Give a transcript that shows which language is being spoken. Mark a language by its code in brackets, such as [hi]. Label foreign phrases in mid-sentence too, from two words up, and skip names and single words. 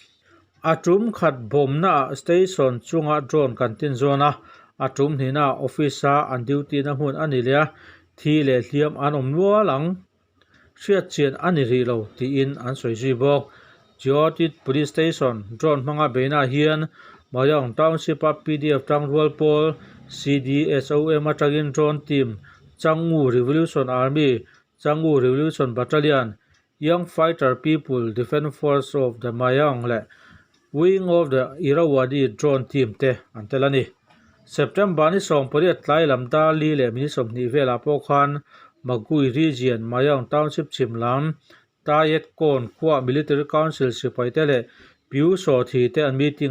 [lus] atum khat bomna station chunga drone kan tin zona atum hina officer an duty na hun ani le thi le hliam an om nualang hriat chian ani ri lo ti in an soi ji bok Kio Kit Police Station drone hmanga beina hian Mayong Township PDF tangrual pol CDSOM atagin [en] drone team [lus] Changu Revolution Army Changu Revolution Battalion Young Fighter People Defense Force of the Mayong le Wing of the Irrawaddy [en] drone team [lus] te antelani September ni som pariat tlai lamda li le mini som ni vela pokhan Magui Region Mayong Township Chimlam Tayet Kon Khwa Military Council sipai te le piu so thi te an meeting